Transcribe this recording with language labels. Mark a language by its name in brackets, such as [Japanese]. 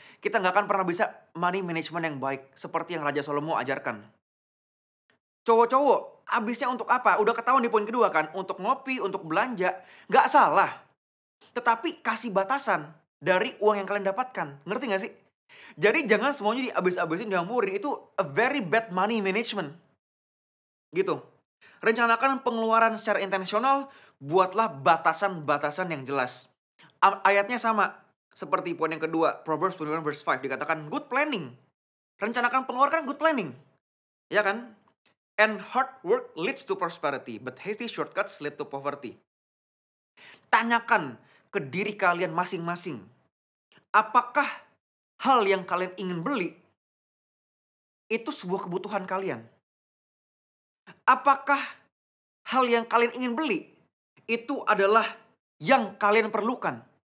[Indonesian] Kita nggak akan pernah bisa money management yang baik. Seperti yang Raja Salomo ajarkan. Cowok-cowok, habisnya untuk apa? Udah ketahuan di poin kedua kan? Untuk ngopi, untuk belanja. Nggak salah. Tetapi kasih batasan dari uang yang kalian dapatkan. Ngerti nggak sih? Jadi jangan semuanya dihabis-habisin, dihamburin. Itu [English] a very bad money management. [Indonesian] Gitu. Rencanakan pengeluaran secara intensional. Buatlah batasan-batasan yang jelas. Ayatnya sama. Seperti poin yang kedua. Proverbs 21 verse 5 dikatakan good planning. Rencanakan pengeluaran good planning. Ya kan? [English] And hard work leads to prosperity, but hasty shortcuts lead to poverty. [Indonesian] Tanyakan ke diri kalian masing-masing. Apakah hal yang kalian ingin beli itu sebuah kebutuhan kalian? Apakah hal yang kalian ingin beli itu adalah yang kalian perlukan?